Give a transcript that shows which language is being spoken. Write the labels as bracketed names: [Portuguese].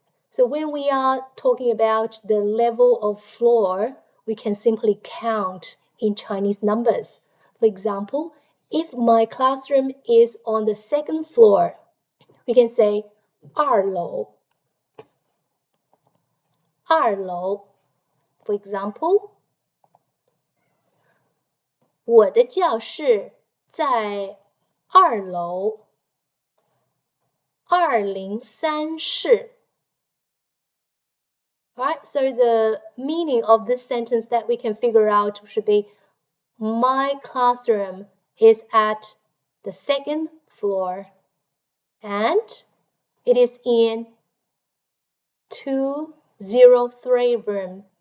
[English] So when we are talking about the level of floor, we can simply count in Chinese numbers. For example, if my classroom is on the second floor, we can say 二楼. [Chinese] For example, 我的教室在二楼203室. [English] Right, so the meaning of this sentence that we can figure out should be my classroom is at the second floor and it is in 203 room.